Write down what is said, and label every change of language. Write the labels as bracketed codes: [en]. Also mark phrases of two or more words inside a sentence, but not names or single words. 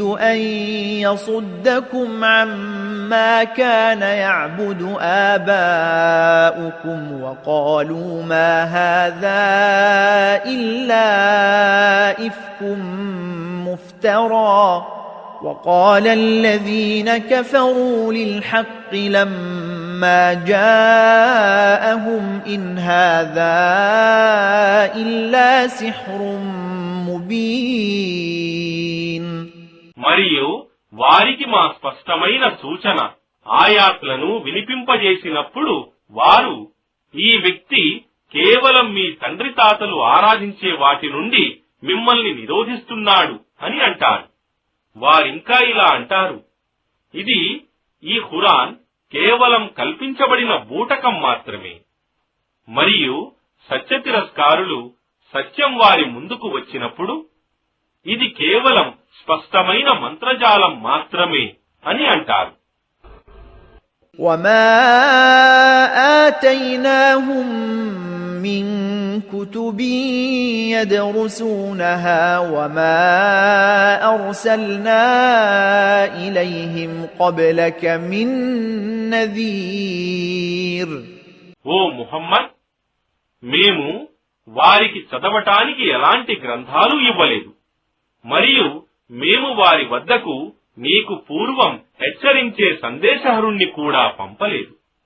[ar] أن يصدكم عما كان يعبد آباؤكم وقالوا ما هذا إلا إفك مفترى وقال الذين كفروا للحق لما جاءهم إن هذا إلا سحر مبين. [te] మరియు వారికి మా స్పష్టమైన సూచన ఆయాత్లను వినిపింపజేసినప్పుడు వారు ఈ వ్యక్తి కేవలం మీ తండ్రి తాతలు ఆరాధించే వాటి నుండి మిమ్మల్ని నిరోధిస్తున్నాడు అని అంటారు. వారింకా ఇలా అంటారు, ఇది ఈ ఖురాన్ కేవలం కల్పించబడిన బూటకం మాత్రమే. మరియు సత్యతిరస్కారులు సత్యం వారి ముందుకు వచ్చినప్పుడు ఇది కేవలం స్పష్టమైన మంత్రజాలం మాత్రమే అని అంటారు. [ar] وما آتيناهم من كتب يدرسونها وما أرسلنا إليهم قبلك من نذير. [te] ఓ ముహమ్మద్, మేము వారికి చదవటానికి ఎలాంటి గ్రంథాలు ఇవ్వలేదు, మరియు మేము వారి వద్దకు నీకు పూర్వం హెచ్చరించే సందేశహరుణ్ణి కూడా పంపలేదు.